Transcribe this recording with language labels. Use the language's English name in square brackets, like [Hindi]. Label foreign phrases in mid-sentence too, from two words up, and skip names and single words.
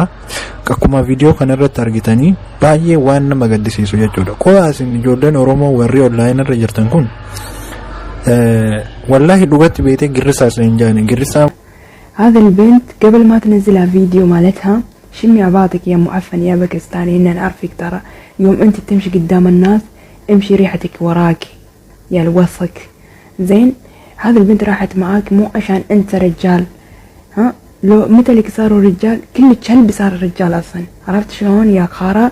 [Oromo] Akkuma viidiyoo kana irratti argitanii baay'ee waan nama gaddisiisu jechuudha. Qofaas ijoolleen Oromoo warri onlaayinii irra jirtan kun wallahi dhugatti beeytee girrisaa hin jaane girrisaa. [Arabic] هذا البنت قبل ما تنزلها فيديو مالتها شمي عباطك يا معفن يا باكستاني إن نعرفك ترى يوم أنت تمشي قدام الناس امشي ريحتك وراك يا الوسخ زين. هذه البنت راحت معاك مو عشان أنت رجال، ها لو متى اللي صاروا رجال كل كلب صار رجال أصلا، عرفت شلون يا خارة؟